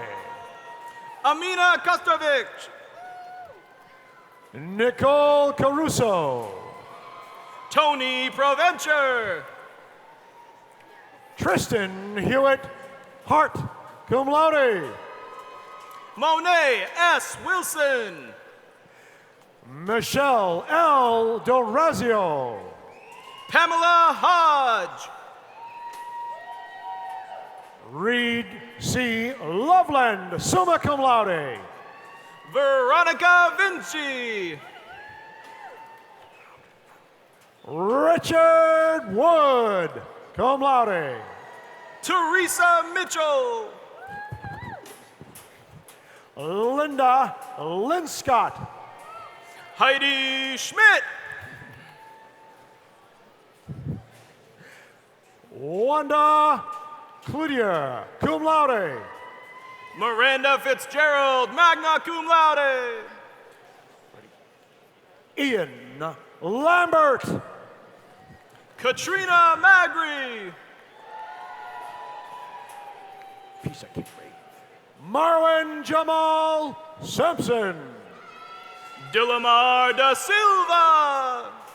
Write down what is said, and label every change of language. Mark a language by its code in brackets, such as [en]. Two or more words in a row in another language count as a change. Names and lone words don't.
[en] Amina Kostovich. Nicole Caruso. Tony Proventure. Tristan Hewitt Hart, [la] cum laude. [en] Monet S. Wilson. Michelle L. Dorazio. Pamela Hodge. Reed C. Loveland, [la] summa cum laude. [en] Veronica Vinci. Richard Wood, [la] cum laude. [en] Teresa Mitchell. Linda Linscott. Heidi Schmidt. Wanda Cloutier, [la] cum laude. [en] Miranda Fitzgerald, [la] magna cum laude. [en] Ian Lambert. Katrina Magri. Piece of cake. Marwin Jamal Simpson. Dilamar da Silva.